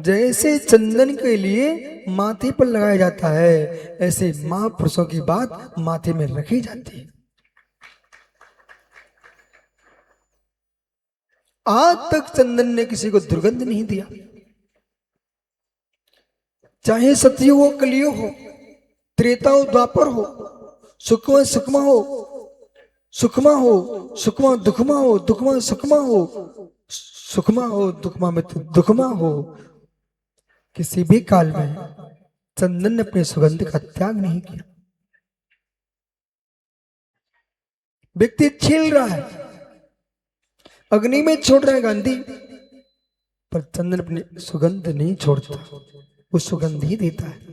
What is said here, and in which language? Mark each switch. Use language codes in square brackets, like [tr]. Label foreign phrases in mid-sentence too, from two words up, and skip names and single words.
[hi] जैसे चंदन के लिए माथे पर लगाया जाता है, ऐसे महापुरुषों की बात माथे में रखी जाती है। आज तक चंदन ने किसी को दुर्गंध नहीं दिया, चाहे सतयुग हो, कलयुग हो, त्रेता हो, द्वापर हो, सुखमा सुखमा हो, सुखमा हो, सुखमा दुखमा हो, दुखमा सुखमा हो, सुखमा हो, दुखमा में दुखमा हो, किसी भी काल में चंदन ने अपने सुगंध का त्याग नहीं किया। व्यक्ति छील रहा है, अग्नि में छोड़ रहा है गांधी, पर चंदन अपनी सुगंध नहीं छोड़ता, वो सुगंध ही देता है।